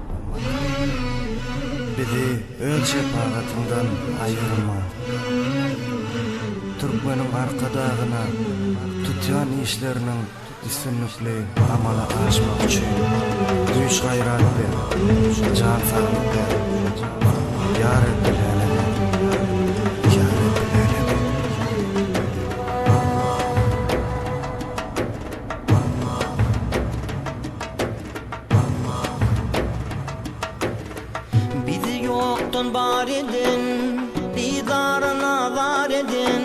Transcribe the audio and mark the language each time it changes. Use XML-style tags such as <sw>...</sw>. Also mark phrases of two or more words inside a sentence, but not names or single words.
<tk>Bizi öz şefaatından aýyrma. Türkmeniň arkadagyna tutýan işleriniň üstünlükli amala aşmak üçin güýç gaýrat ber, jan saglyk ber.</tk> <ar>يا رب العالمين، يا رب العالمين.</ar> <tk>Bizi yoktan bar edin, didarına var edin.</tk>